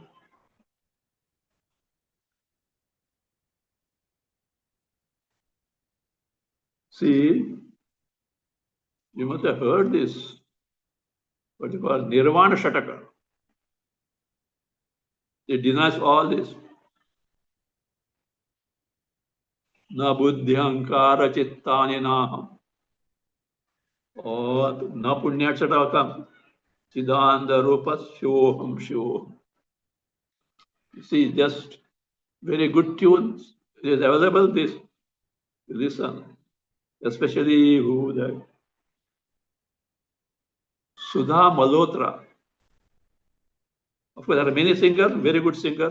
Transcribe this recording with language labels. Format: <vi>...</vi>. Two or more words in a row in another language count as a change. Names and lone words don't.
<en>See, you must have heard this, what you call Nirvana Shataka. It denies all this.</en> <sa>न बुद्ध्यहंकार चित्तानि नाहम्. Or न पुण्यत् शतकम्. चिदानंद रूप सोहम् सोहम्.</sa> <en>You see, just very good tunes. It is available, this. Listen. Especially who the Sudha Malhotra. Of course, there are many singers, very good singers.</en>